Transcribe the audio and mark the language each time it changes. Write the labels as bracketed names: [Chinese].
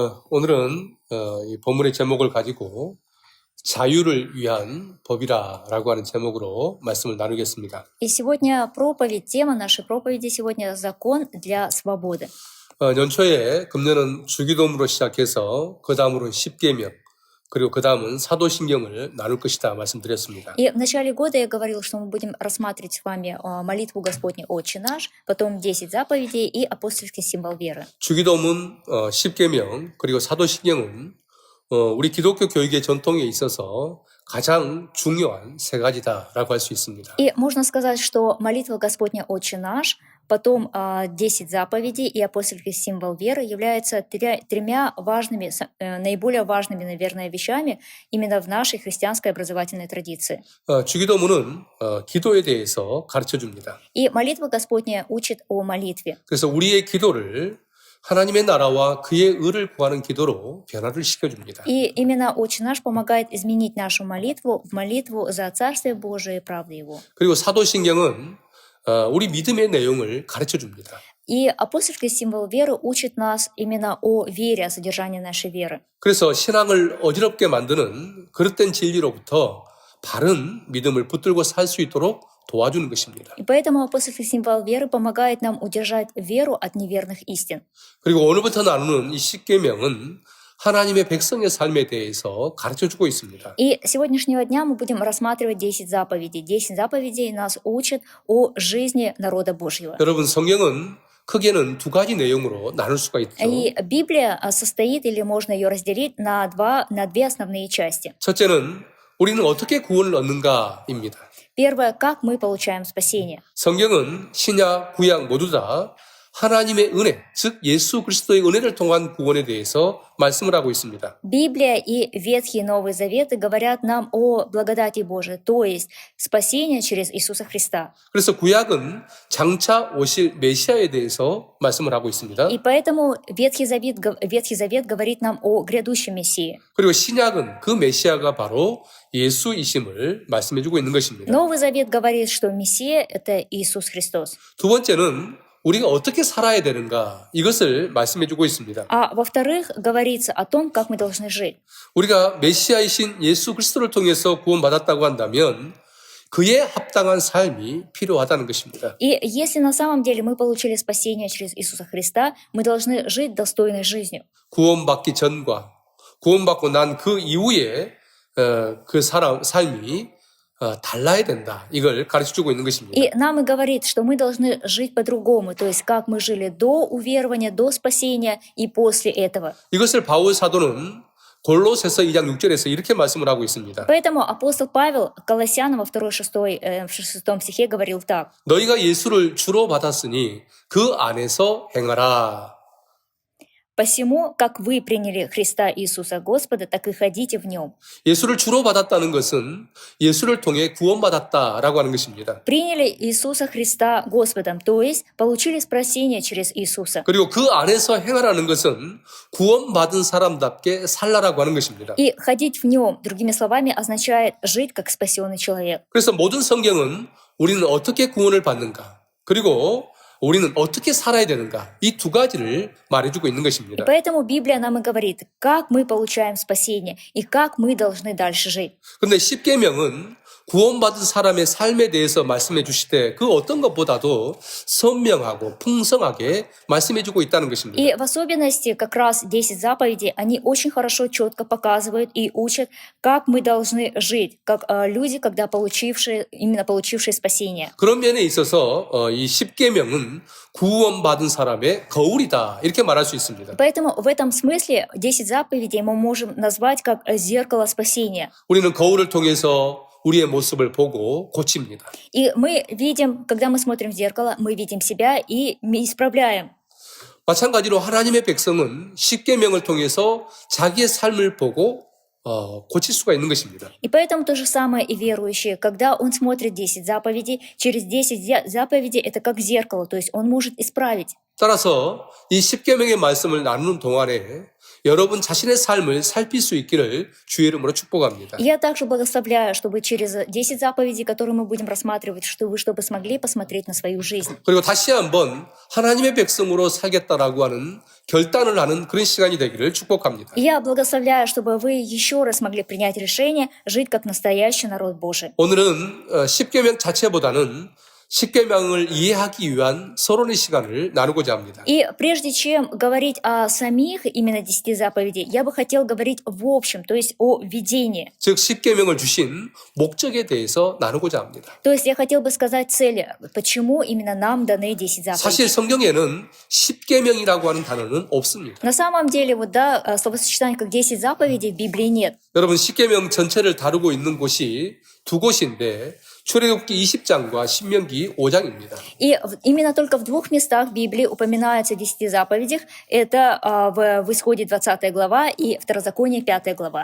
[Korean] 오늘은 이 본문의 제목을 가지고 자유를 위한 법이라라고 하는 제목으로 말씀을 나누겠습니다. [Russian] И сегодня проповедь, тема нашей проповеди сегодня «Закон для свободы». [Korean] 연초에 금년은 주기도문으로 시작해서 그 다음으로는 십계명 그리고 그 다음은 사도신경을 나눌 것이다 말씀드렸습니다. [Russian] И в начале года я говорил, что мы будем рассматривать с вами молитву Господню «Отче наш», потом 10 заповедей и апостольский символ веры. [Korean] 주기도문, 십계명 그리고 사도신경은 우리 기독교 교육의 전통에 있어서 가장 중요한 세 가지다라고 할 수 있습니다. [Russian] И можно сказать, что молитва Господня «Отче наш», потом 10 заповедей и апостольский символ веры являются тремя важными, наиболее важными, наверное, вещами именно в нашей христианской образовательной традиции. [Korean] 주기도문은 기도에 대해서 가르쳐줍니다. [Russian] И молитва Господня учит о молитве. [Korean] 그래서 우리의 기도를 하나님의 나라와 그의 의를 구하는 기도로 변화를 시켜줍니다. [Russian] И именно «Отче наш» помогает изменить нашу молитву в молитву за Царствие Божие и правду Его. [Korean] 그리고 사도신경은 우리 믿음의 내용을 가르쳐줍니다. [Russian] И апостольский символ веры учит нас именно о вере, о содержании нашей веры. [Korean] 그래서 신앙을 어지럽게 만드는 그릇된 진리로부터 바른 믿음을 붙들고 살 수 있도록 도와주는 것입니다. [Russian] И поэтому апостольский символ веры помогает нам удержать веру от неверных истин. [Korean] 그리고 오늘부터 나누는 이 십계명은 하나님의 백성의 삶에 대해서 가르쳐주고 있습니다. [Russian] И с сегодняшнего дня мы будем рассматривать 10 заповедей. 10 заповедей нас учат о жизни народа Божьего. [Korean] 여러분, 성경은 크게는 두 가지 내용으로 나눌 수가 있죠. [Russian] И Библия состоит, или можно ее разделить на две основные части. [Korean] 첫째는 우리는 어떻게 구원을 얻는가입니다. [Russian] Первое, как мы получаем спасение. [Korean] 성경은 신약, 구약 모두 다 하나님의 은혜, 즉 예수 그리스도의 은혜를 통한 구원에 대해서 말씀을 하고 있습니다. [Russian] Библия и Ветхий и Новый Заветы говорят нам о благодати Божией, то есть спасение через Иисуса Христа. [Korean] 그래서 구약은 장차 오실 메시아에 대해서 말씀을 하고 있습니다. [Russian] И поэтому Ветхий Завет говорит нам о грядущем Мессии. [Korean] 그리고 신약은 그 메시아가 바로 예수이심을 말씀해주고 있는 것입니다. [Russian] Новый Завет говорит, что Мессия — это Иисус Христос. [Korean] 두 번째는 우리가 어떻게 살아야 되는가 이것을 말씀해주고 있습니다. [Russian] А во-вторых, говорится о том, как мы должны жить. [Korean] 우리가 메시아이신 예수 그리스도를 통해서 구원받았다고 한다면 그에 합당한 삶이 필요하다는 것입니다. [Russian] И если на самом деле мы получили спасение через Иисуса Христа, мы должны жить достойной жизнью. [Korean] 구원받기 전과 구원받고 난 그 이후에 그 삶이 달라야 된다. 이걸 가르쳐주고 있는 것입니다. [Russian] И нам и говорит, что мы должны жить по-другому, то есть как мы жили до уверования, до спасения и после этого. [Korean] 이것을 바울 사도는 골로새서 2장 6절에서 이렇게 말씀을 하고 있습니다. [Russian] Поэтому апостол Павел Колоссянам во 6 стихе говорил так. [Korean] 너희가 예수를 주로 받았으니 그 안에서 행하라. [Russian] «Посему, как вы приняли Христа Иисуса Господа, так и ходите в Нем». [Korean] 예수를 주로 받았다는 것은 예수를 통해 구원받았다라고 하는 것입니다. [Russian] Приняли Иисуса Христа Господом, то есть получили спасение через Иисуса. [Korean] 그리고 그 안에서 행하라는 것은 구원받은 사람답게 살라라고 하는 것입니다. [Russian] И ходить в Нем, другими словами, означает жить как спасенный человек. [Korean] 그래서 모든 성경은 우리는 어떻게 구원을 받는가, 그리고 우리는 어떻게 살아야 되는가, 이 두 가지를 말해주고 있는 [Russian] И [Korean] 것입니다. [Russian] поэтому Библия нам и говорит, как мы получаем спасение и как мы должны дальше жить. [Korean] 그런데 십계명은 구원받은 사람의 삶에 대해서 말씀해 주시되 그 어떤 것보다도 선명하고 풍성하게 말씀해 주고 있다는 것입니다. [Russian] И в особенности как раз 10 заповедей, они очень хорошо, четко показывают и учат, как мы должны жить, как люди, когда получившие спасение. [Korean] 그런 면에 있어서 이 십계명은 구원받은 사람의 거울이다 이렇게 말할 수 있습니다. [Russian] Поэтому в этом смысле 10 заповедей мы можем назвать как зеркало спасения. [Korean] 우리는 거울을 통해서 우리의 모습을 보고 고칩니다. [Russian] И мы видим, когда мы смотрим в зеркало, мы видим себя и исправляем. [Korean] 마찬가지로 하나님의 백성은 십계명을 통해서 자기의 삶을 보고 고칠 수가 있는 것입니다. [Russian] И поэтому то же самое и верующие. Когда он смотрит 10 заповедей, через 10 заповедей это как зеркало, то есть он может исправить. [Korean] 따라서 이 십계명의 말씀을 나누는 동안에 여러분 자신의 삶을 살필 수 있기를 주의 이름으로 축복합니다. [Russian] Я также благословляю, чтобы через 10 заповедей, которые мы будем рассматривать, чтобы смогли посмотреть на свою жизнь. [Korean] 그리고 다시 한번 하나님의 백성으로 살겠다라고 하는 결단을 하는 그런 시간이 되기를 축복합니다. [Russian] Я благословляю, чтобы вы еще раз смогли принять решение жить как настоящий народ Божий. [Korean] 오늘은 십계명 자체보다는 십계명을 이해하기 위한 서론의 시간을 나누고자 합니다. [Russian] И прежде чем говорить о самих именно 10 заповедей, я бы хотел говорить в общем, то есть о видении. [Korean] 즉 십계명을 주신 목적에 대해서 나누고자 합니다. [Russian] То есть я хотел бы сказать цели, почему именно нам даны 10 [Korean] 사실 [Russian] заповедей. [Korean] 성경에는 십계명이라고 하는 단어는 없습니다. [Russian] На самом деле, вот да, словосочетание как 10 заповедей в Библии нет. [Korean] 여러분 십계명 전체를 다루고 있는 곳이 두 곳인데 출애굽기 20장과 신명기 5장입니다. [Russian] И именно только в двух местах в Библии упоминаются 10 заповедях. Это в Исходе 20 глава и Второзаконие 5 глава.